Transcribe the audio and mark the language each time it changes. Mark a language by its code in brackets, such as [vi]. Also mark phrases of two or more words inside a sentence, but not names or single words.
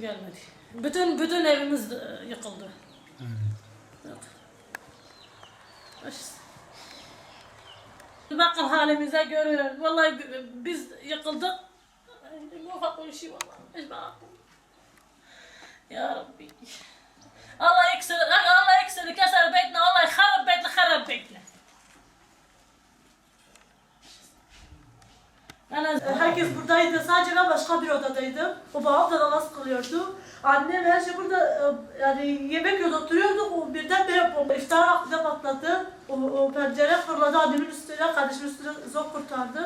[tr] Gelmedi. Bütün evimiz yıkıldı. Evet. İşte. Bakın halimize görün. Vallahi biz yıkıldık. Ufak bir şey vallahi. Hiç bakın. [ar] يا ربي. Allah يكسر كسر بيتنا الله يخرب بيتنا خرب بيتنا. [tr] Yani herkes buradaydı. Sadece ben başka bir odadaydım. O babam da namaz kılıyordu. Annem her şey burada yani yemek yiyordu, oturuyorduk. O birdenbire iftar vaktinde patladı. O pencere fırladı annemin üstüne, kardeşimin üstüne zor kurtardı.